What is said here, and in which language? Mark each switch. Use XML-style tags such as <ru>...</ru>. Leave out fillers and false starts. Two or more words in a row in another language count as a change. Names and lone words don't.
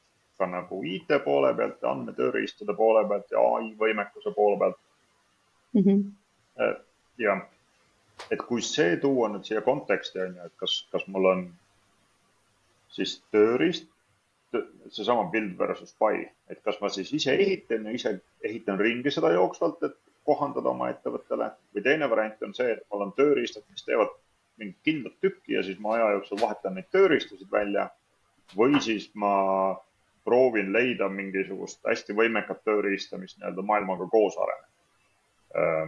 <et>Ka nagu IT poole pealt ja andmetööriistade poole pealt ja AI võimekuse poole pealt. Ja et kui see tuua nüüd siia konteksti, on ju, et kas mul on siis tööriist, seesama</et> <en>build versus buy,</en> <et>et kas ma siis ise ehitan ringi seda jooksvalt, et kohandada oma ettevõttele või teine variant on see, et mul on tööriistad, mis teevad mingit kindlat tükki ja siis ma aja jooksul vahetan neid tööriistasid välja või siis ma proovin leida mingisugust hästi võimekat tööriista, mis nii-öelda maailmaga koos areneb.</et>